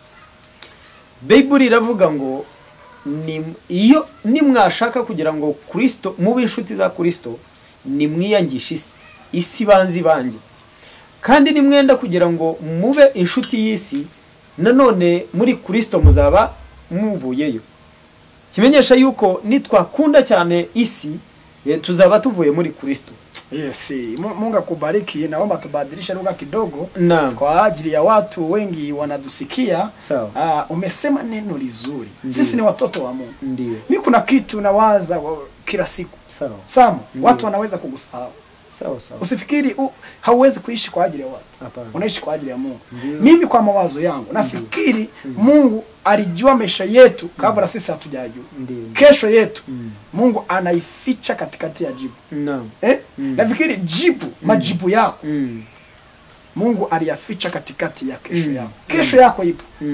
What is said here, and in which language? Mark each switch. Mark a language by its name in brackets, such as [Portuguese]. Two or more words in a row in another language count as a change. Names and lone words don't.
[Kinyarwanda] Bible iravuga ngo iyo nimwashaka kugira ngo Kristo mube inshuti za Kristo nimwiyangisha isi banzi banje kandi nimwenda kugira ngo mube inshuti y'isi nanone muri Kristo muzaba muvuyeyo kimenyesha yuko nitwakunda cyane isi tuzaba tuvuye muri Kristo [Swahili] Mungu akubariki naomba tubadilishe lugha kidogo kwa ajili ya watu wengi wanadusikia umesema neno lizuri sisi ni watoto wa Mungu mimi kuna kitu nawaza kila siku Samu watu wanaweza kugusahau usifikiri hauwezi kuishi kwa ajili ya watu unaishi kwa ajili ya Mungu mimi kwa mawazo yangu nafikiri Mungu alijua maisha yetu kabla sisi hatujajua kesho yetu Mungu anaificha katikati ya jibu nafikiri majibu yako Mungu aliyaficha katikati ya kesho yako kesho yako ipo